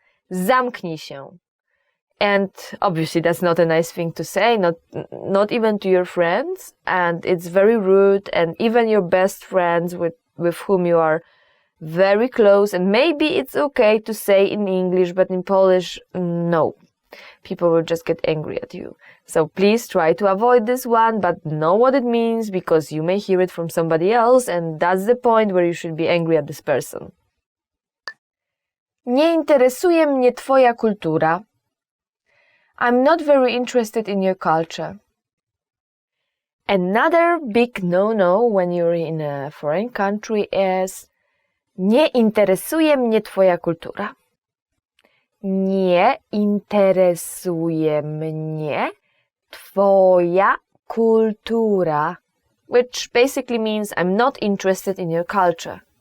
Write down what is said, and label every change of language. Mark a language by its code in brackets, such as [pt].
[pl] Zamknij się. [en] And obviously that's not a nice thing to say, not even to your friends, and it's very rude, and even your best friends with whom you are very close, and maybe it's okay to say in English, but in Polish, no. People will just get angry at you. So please try to avoid this one, but know what it means, because you may hear it from somebody else, and that's the point where you should be angry at this person. [pl] Nie interesuje mnie twoja kultura. [en] I'm not very interested in your culture. Another big no-no when you're in a foreign country is [pl] nie interesuje mnie twoja kultura. Nie interesuje mnie twoja kultura, [en] which basically means I'm not interested in your culture.